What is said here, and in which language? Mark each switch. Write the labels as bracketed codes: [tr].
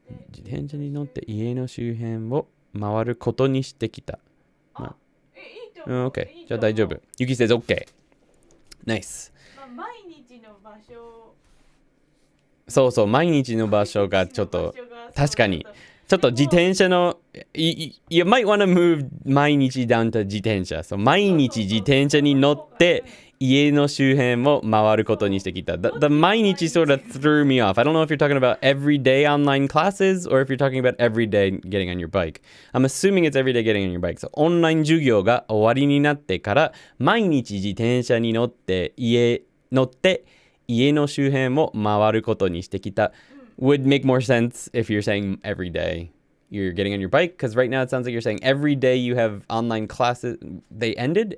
[ja] 自転車に乗って家の周辺を回ることにしてきた。 [en] Okay. [ja] じゃあ大丈夫。 [en] Yuki says okay. Nice. [ja] 毎日の場所。そうそう、毎日の場所がちょっと、確かに。ちょっと自転車の、 [en] you might want to move 毎日 down to 自転車。 [ja] そう、毎日自転車に乗って、家の周辺を回ることにしてきた。 [en] The 毎日 sort of threw me off. I don't know if you're talking about everyday online classes or if you're talking about everyday getting on your bike. I'm assuming it's everyday getting on your bike. So [ja] オンライン授業が終わりになってから、毎日自転車に乗って家の周辺を回ることにしてきた [en] would make more sense if you're saying every day you're getting on your bike, because right now it sounds like you're saying every day you have online classes. They ended?